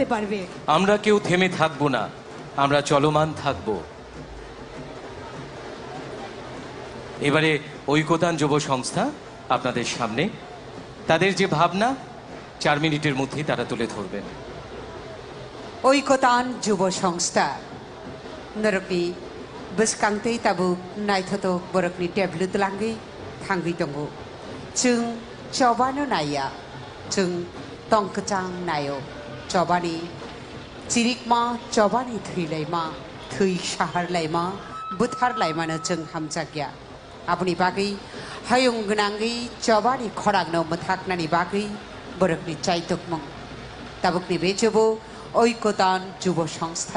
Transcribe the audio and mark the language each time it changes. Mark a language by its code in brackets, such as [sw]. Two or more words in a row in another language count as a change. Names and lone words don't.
[bn] আমরা কেউ থেমে থাকবো না, আমরা চলমান থাকব। এবারে ঐকতান যুব সংস্থা আপনাদের সামনে তাদের যে ভাবনা 4 মিনিটের মধ্যেই তারা তুলে ধরবেন। [trp] ঐকতান যুব সংস্থা नरकनि बसकांतै ताबुक नायथाथक बरकनि टेबलु तलांगै थांगै दङ जों चबानो नाया जों तंकचां नायो चबानि चिरिकमा चबानि थैलायमा थै साहारलायमा बुथारलायमानो जों हामजागिया आबुनि बागै हायुं गोनांगै चबानि खरांनो मोथाकनानि बागै बरकनि चाइतकमं ताबुकनि बे जुबो ঐকতাन যুব সংস্থা